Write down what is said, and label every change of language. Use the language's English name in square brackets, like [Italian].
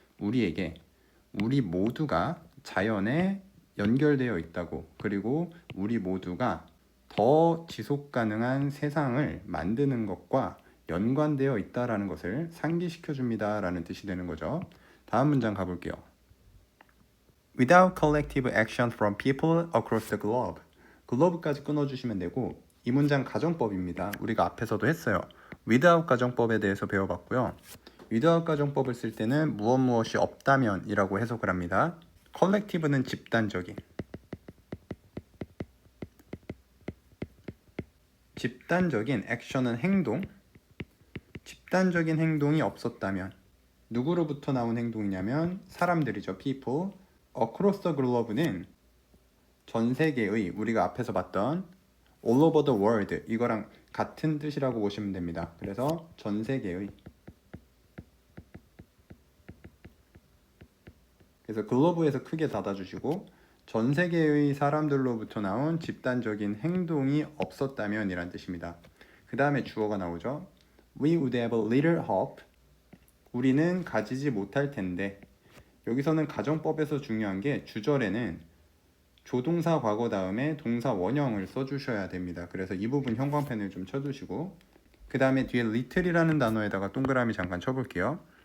[Korean] 우리에게 우리 모두가 자연에 연결되어 있다고, 그리고 우리 모두가 더 지속 가능한 세상을 만드는 것과 연관되어 있다라는 것을 상기시켜 줍니다 라는 뜻이 되는 거죠. 다음 문장 가볼게요. [English] without collective action from people across the globe. [Korean] 글로브까지 끊어주시면 되고 이 문장 가정법입니다. 우리가 앞에서도 했어요. without 가정법에 대해서 배워봤고요. without 가정법을 쓸 때는 무엇이 없다면 이라고 해석을 합니다. collective는 집단적인 액션은 행동, 집단적인 행동이 없었다면 누구로부터 나온 행동이냐면 사람들이죠. people. [English] across the globe [Korean] 는 전 세계의, 우리가 앞에서 봤던 [English] all over the world [Korean] 이거랑 같은 뜻이라고 보시면 됩니다. 그래서 전 세계의, 그래서 글로브에서 크게 닫아주시고 전 세계의 사람들로부터 나온 집단적인 행동이 없었다면 이란 뜻입니다. 그 다음에 주어가 나오죠. [English] We would have a little hope. [Korean] 우리는 가지지 못할 텐데. 여기서는 가정법에서 중요한 게 주절에는 조동사 과거 다음에 동사 원형을 써주셔야 됩니다. 그래서 이 부분 형광펜을 좀 쳐두시고 그 다음에 뒤에 little이라는 단어에다가 동그라미 잠깐 쳐볼게요.